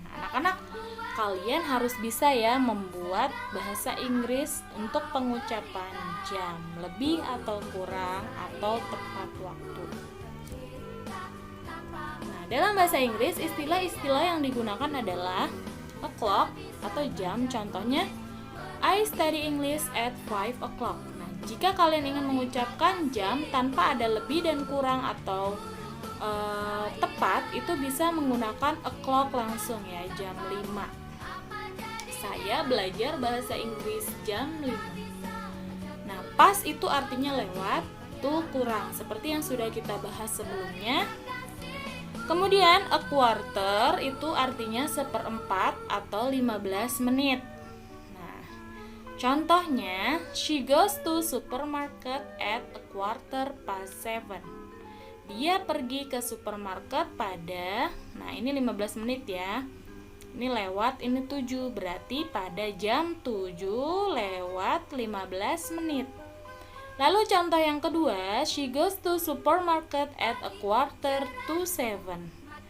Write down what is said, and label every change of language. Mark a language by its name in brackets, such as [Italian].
[Indonesian] Anak-anak, kalian harus bisa ya membuat bahasa Inggris untuk pengucapan jam, lebih atau kurang atau tepat waktu. Nah, dalam bahasa Inggris istilah-istilah yang digunakan adalah o'clock atau jam. Contohnya, [English] I study English at 5 o'clock. [Indonesian] Nah, jika kalian ingin mengucapkan jam tanpa ada lebih dan kurang atau tepat, itu bisa menggunakan o'clock langsung ya, jam 5. Saya belajar bahasa Inggris jam 5. Nah, pas itu artinya lewat, tuh kurang, seperti yang sudah kita bahas sebelumnya. Kemudian a quarter itu artinya seperempat atau 15 menit. Nah, contohnya, [English] she goes to supermarket at a quarter past 7. [Indonesian] Dia pergi ke supermarket pada, nah ini 15 menit ya. Ini lewat, ini 7, berarti pada jam 7 lewat 15 menit. Lalu contoh yang kedua, [English] she goes to supermarket at a quarter to 7.